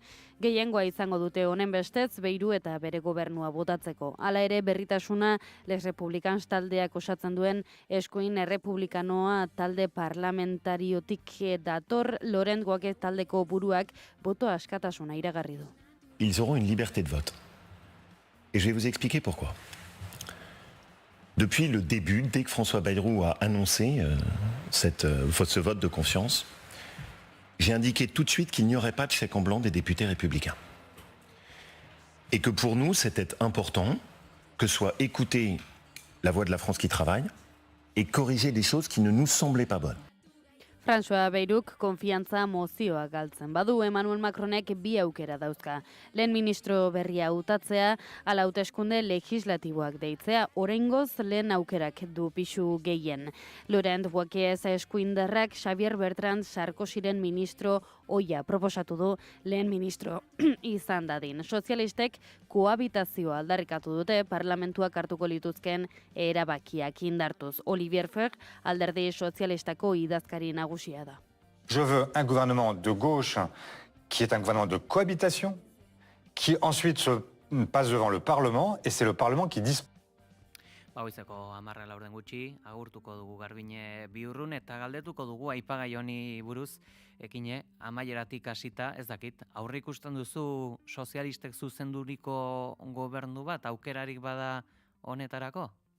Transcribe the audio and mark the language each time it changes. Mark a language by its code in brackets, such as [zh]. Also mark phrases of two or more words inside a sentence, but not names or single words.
[eu] Gehiengoa izango dute honen bestez Bayru eta bere gobernua botatzeko. Hala ere berritasuna Les Republicans taldeak osatzen duen eskuin errepublikanoa talde parlamentariotik dator. Laurent Wauquiez taldeko buruak boto askatasuna iragarri du. [fr] Ils auront une liberté de vote. Et je vais vous expliquer pourquoi. Depuis le début, dès que François Bayrou a annoncé ce vote de confiance, j'ai indiqué tout de suite qu'il n'y aurait pas de chèque en blanc des députés républicains. Et que pour nous, c'était important que soit écoutée la voix de la France qui travaille et corriger des choses qui ne nous semblaient pas bonnes. [eu] François Bayruk konfiantza mozioa galtzen badu, Emmanuel Macronek bi aukera dauzka. Lehen ministro berria hautatzea, ala hauteskunde legislatiboak deitzea, oraingoz lehen aukerak du pisu gehien. Laurent Wauquiez eskuindarrak Xavier Bertrand Sarkozyren ministro oia proposatu du lehen ministro izan dadin. Sozialistek kohabitazioa aldarrikatu dute parlamentuak hartuko lituzken erabakiak indartuz. Olivier Faure alderdi sozialistako idazkari nagusia da. [fr] Je veux un gouvernement de gauche qui est un gouvernement de cohabitation, qui ensuite se passe devant le Parlement, et c'est le Parlement qui dispose. [eu] Goizeko 10:00 gutxi, agurtuko dugu Garbine Biurrun eta galdetuko dugu aipagai honi buruz, ekine amaieratik hasita, ez dakit, aurre ikusten duzu sozialistek zuzenduriko gobernu bat, aukerarik bada honetarako?